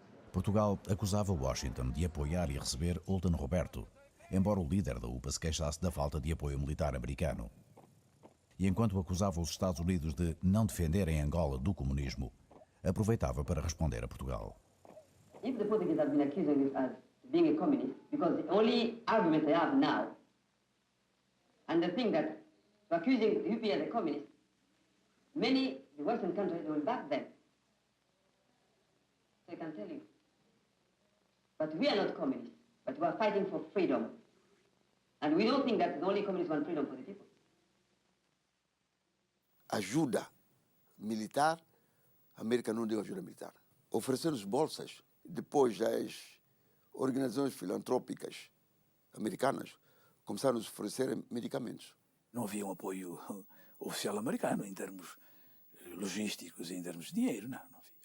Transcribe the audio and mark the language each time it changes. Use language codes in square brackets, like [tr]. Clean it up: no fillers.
[pt] Portugal acusava Washington de apoiar e receber Holden Roberto, embora o líder da UPA se queixasse da falta de apoio militar americano. E enquanto acusava os Estados Unidos de não defenderem Angola do comunismo, aproveitava para responder a Portugal. [en] If the Portuguese have been accusing us as being a communist, because the only argument they have now, and the thing that accusing the UP as a communist, many the Western countries will back them. So I can tell you. But we are not communists, but we are fighting for freedom. And we don't think that the only communists want freedom for the people. [pt] Ajuda militar, a América não deu ajuda militar. Oferecendo bolsas, depois as organizações filantrópicas americanas começaram a oferecer medicamentos. Não havia um apoio oficial americano em termos logísticos e em termos de dinheiro, não havia.